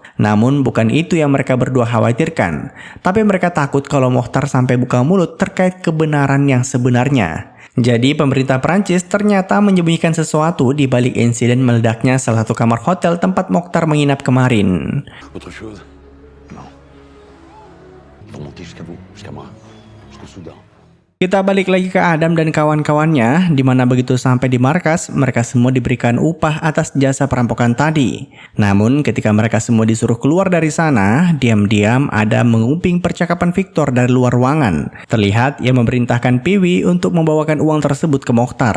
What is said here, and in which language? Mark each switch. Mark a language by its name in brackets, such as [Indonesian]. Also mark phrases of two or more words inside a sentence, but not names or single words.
[Indonesian] Namun bukan itu yang mereka berdua khawatirkan. Tapi mereka takut kalau Mokhtar sampai buka mulut terkait kebenaran yang sebenarnya. Jadi pemerintah Prancis ternyata menyembunyikan sesuatu di balik insiden meledaknya salah satu kamar hotel tempat Mokhtar menginap kemarin. [French] Autre chose? Non. Pour monter jusqu'à vous, jusqu'à moi, jusqu'au Soudan. [Indonesian] Kita balik lagi ke Adam dan kawan-kawannya, di mana begitu sampai di markas, mereka semua diberikan upah atas jasa perampokan tadi. Namun ketika mereka semua disuruh keluar dari sana, diam-diam Adam menguping percakapan Victor dari luar ruangan. Terlihat ia memerintahkan Piwi untuk membawakan uang tersebut ke Mokhtar.